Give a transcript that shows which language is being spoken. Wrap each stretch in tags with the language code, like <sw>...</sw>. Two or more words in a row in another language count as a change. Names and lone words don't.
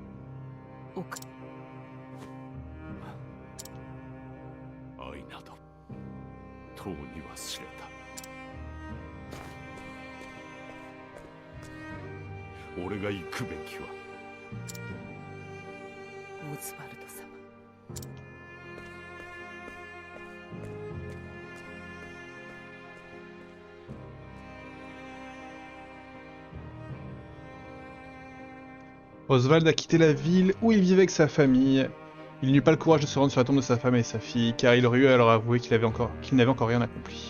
<ja>愛などとうに忘れた。俺が行くべきは。オズワルド様。</ja> <fr>Oswald a quitté la ville où il vivait avec sa famille. Il n'eut pas le courage de se rendre sur la tombe de sa femme et sa fille, car il aurait eu à leur avouer qu'il n'avait encore rien accompli.</fr>